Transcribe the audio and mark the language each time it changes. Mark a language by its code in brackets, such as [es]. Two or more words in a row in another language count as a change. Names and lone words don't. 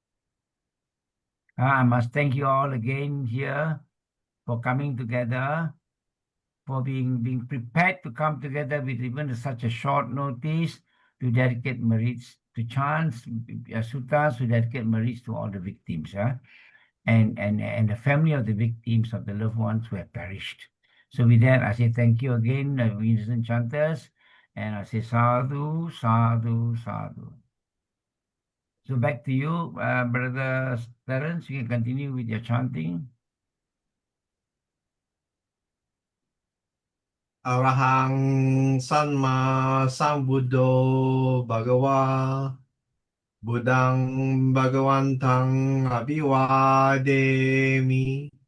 [en] I must thank you all again here for coming together, for being prepared to come together with even such a short notice to dedicate merits to chants, suttas, to dedicate merits to all the victims, and the family of the victims, of the loved ones who have perished. So with that, I say thank you again, innocent chanters, and I say [pi] sadhu, sadhu, sadhu. [en] So back to you, Brother Terence. You can continue with your chanting. [pi] Arahang Sanma Sambuddho Bhagava Buddhang Bhagavantang Abhivademi